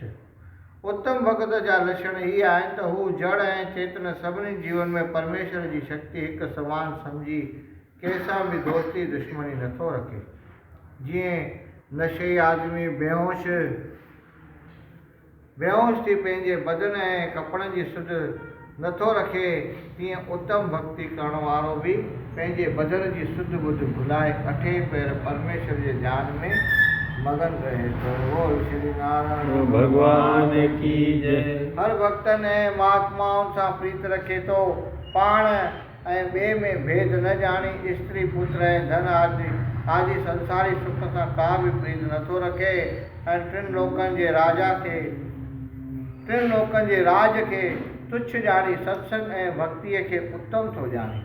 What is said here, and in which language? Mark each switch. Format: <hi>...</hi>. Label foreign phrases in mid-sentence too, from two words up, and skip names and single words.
<sd>उत्तम भगत जा लक्षण ही आहिनि त हू जड़ ऐं चेतन सभिनी जीवन में परमेश्वर जी शक्ति हिकु समान सम्झी कंहिंसां बि दोस्ती दुश्मनी नथो रखे। जीअं नशे आदमी बेहोश थी पंहिंजे बदन ऐं कपिड़नि जी सुध नथो रखे, तीअं उत्तम भक्ति करण वारो बि पंहिंजे बदन जी सुध बुध भुलाए अठे पैर परमेश्वर जे ध्यान में मगन रहे थो।</sd> <hi>बोल श्री नारायण भगवान की जय।</hi> <sd>हर भक्तनि ऐं महात्माउनि सां प्रीत रखे थो, पाण ऐं ॿिए में भेद न ॼाणी स्त्री पुत्र ऐं धन आदि संसारी सुख सां का बि प्रीत नथो रखे ऐं टिनि लोकनि जे राज खे तुच्छ ॼाणी सत्संग ऐं भक्तीअ खे उत्तम थो ॼाणे।</sd>